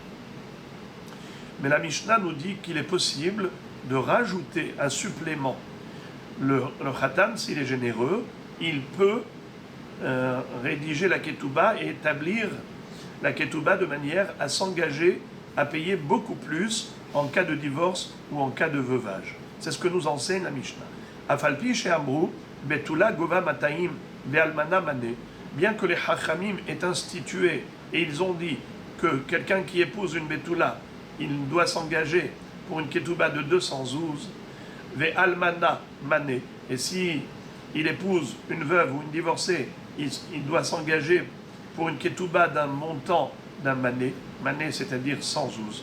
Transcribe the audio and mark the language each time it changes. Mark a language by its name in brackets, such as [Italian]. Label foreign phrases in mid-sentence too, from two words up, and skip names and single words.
[French] Mais la Mishnah nous dit qu'il est possible de rajouter un supplément. Le Khatan, s'il est généreux, il peut rédiger la Ketouba et établir la Ketouba de manière à s'engager à payer beaucoup plus en cas de divorce ou en cas de veuvage. C'est ce que nous enseigne la Mishnah. [Hebrew] אף על פי שאמרו בתולה גובה מאתים ואלמנה מנה. [French] Bien que les Hachamim aient institué et ils ont dit que quelqu'un qui épouse une Betula, il doit s'engager pour une Ketouba de 200 zouz, [Hebrew] ואלמנה מנה, [French] et si il épouse une veuve ou une divorcée, il doit s'engager pour une Ketouba d'un montant d'un mané, mané c'est-à-dire 100 zouz.